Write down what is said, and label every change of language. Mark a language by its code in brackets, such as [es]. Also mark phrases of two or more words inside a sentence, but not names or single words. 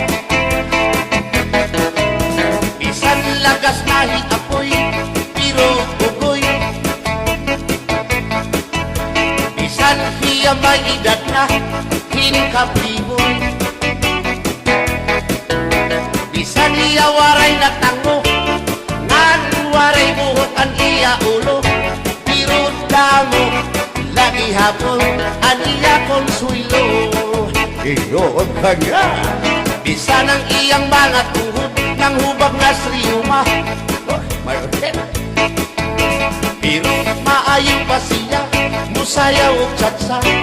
[war] Bisan lagas nahi apoy, pero bugoy. Bisan hiya may edad na, hinkapliboy. Bisan hiya waray na tango, ngan waray buhot ang iya ulo. Pero damo, lagi hapon, ang iya konsuelo. Iyon ka nga. [ceb] Bisan ang iyang mga tuhod, nang hubag na sriyuma. Pero maayo pa siya, musayaw o tsatsa.